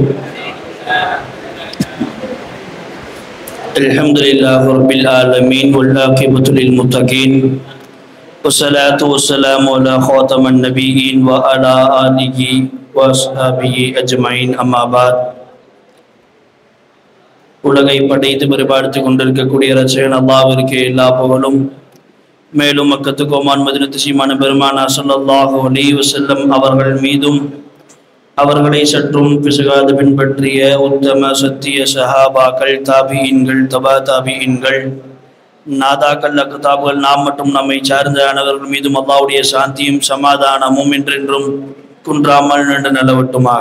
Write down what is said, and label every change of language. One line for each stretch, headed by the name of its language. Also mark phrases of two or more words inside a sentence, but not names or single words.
Arabic: الحمد لله رب العالمين والعاقبة للمتقين والصلاة والسلام على خاتم النبيين وعلى آله وصحبه أجمعين أما بعد.
Tamil: உலகை படைத்து பரிபாலித்து கொண்டிருக்கக்கூடிய இரட்சகன் அல்லாஹ்விற்கு எல்லா புகழும். மேலும் மக்கத்து கோமான் மதினத்து சீமான பெருமானார்
Arabic: صلى الله عليه وسلم
Tamil: அவர்கள் மீதும் அவர்களை சற்றும் பிசகாது பின்பற்றிய உத்தம சத்திய சஹாபாக்கள், தாபியீன்கள், தபா தாபியீன்கள், நாதாக்கள், அக்தாபுகள், நாம் மற்றும் நம்மை சார்ந்த அனைவர்கள் மீதும் அல்லாஹ்வுடைய சாந்தியும் சமாதானமும் என்றென்றும் குன்றாமல் நின்று நிலவட்டுமாக.